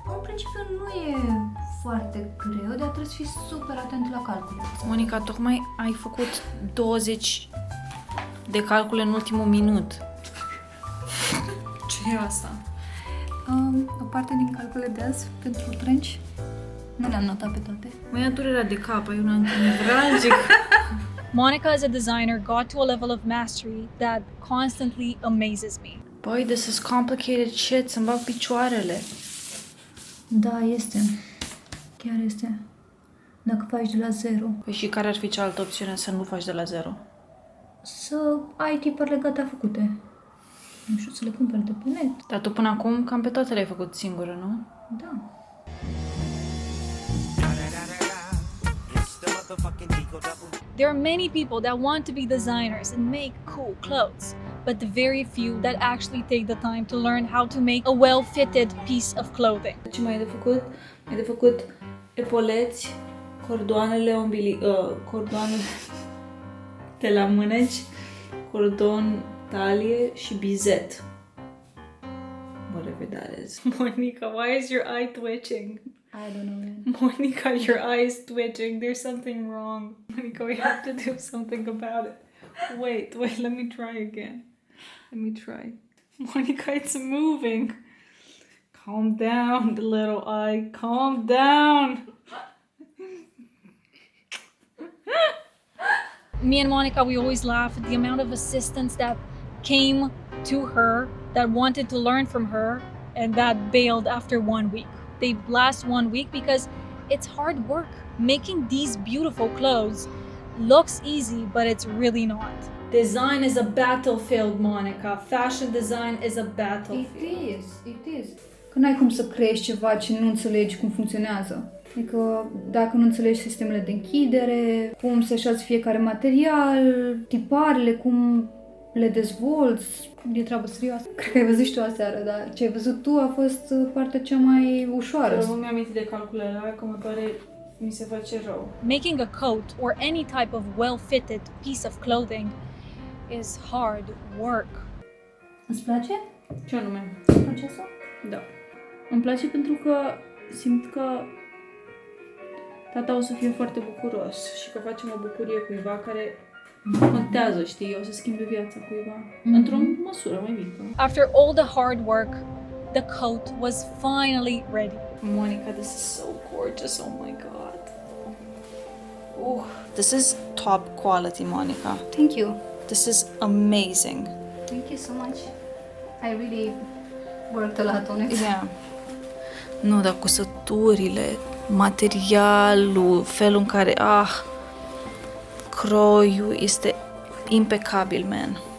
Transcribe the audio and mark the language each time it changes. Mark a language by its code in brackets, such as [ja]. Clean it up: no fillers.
[ro] În principiu nu e foarte greu, dar trebuie să fii super atent la calcule. Monica, tocmai ai făcut 20 de calcule în ultimul minut. Ce e asta? O parte din calcule de azi pentru trenci. Nu le-am notat pe toate. Mai durerea de cap, ai un antinevralgic. [en] Monica as a designer got to a level of mastery that constantly amazes me. Băi, this is complicated shit, [ro] să-mi bag picioarele. Da, este. Chiar este. Dacă faci de la zero. Păi și care ar fi cealaltă opțiune să nu faci de la zero? Să ai tipările gata făcute. Nu știu, să le cumperi de pe net. Dar tu până acum cam pe toate le-ai făcut singură, nu? Da. [en] There are many people that want to be designers and make cool clothes, but the very few that actually take the time to learn how to make a well-fitted piece of clothing. [ro] Ce mai e de făcut? E de făcut epoleți, cordoanele cordoanele de la mâneci, cordon, talie și bizet. [en] Whatever that is. Monica, why is your eye twitching? I don't know, man. Monica, your eye is twitching. There's something wrong. Monica, we have to do something about it. Wait, let me try again. Let me try. Monica, it's moving. Calm down, the little eye. Calm down. Me and Monica, we always laugh at the amount of assistants that came to her, that wanted to learn from her, and that bailed after 1 week. They last 1 week because it's hard work. Making these beautiful clothes looks easy, but it's really not. Design is a battlefield, Monica. Fashion design is a battlefield. It is. [ro] Că n-ai cum să creezi ceva ce nu înțelegi cum funcționează. Adică dacă nu înțelegi sistemele de închidere, cum se așează fiecare material, tiparele, cum le dezvolți, e treabă serioasă. Cred că ai văzut și tu aseară, dar ce ai văzut tu a fost partea cea mai ușoară. Nu mi-am amintit de calculele alea, că mă pare, mi se face rău. [en] Making a coat or any type of well-fitted piece of clothing is hard work. [ro] Îți place Ce anume? procesul? Da. Îmi place pentru că simt că tata o să fie foarte bucuros și că facem o bucurie cuiva care contează, știi? O să schimbe viața cuiva. Într-o măsură mai mică. [en] After all the hard work, the coat was finally ready. Monica, this is so gorgeous. Oh my god. This is top quality, Monica. Thank you. This is amazing. Thank you so much. I really worked a lot on it. Yeah. [ro] Nu, dar cusăturile, materialul, felul în care, Croiul este impecabil, man.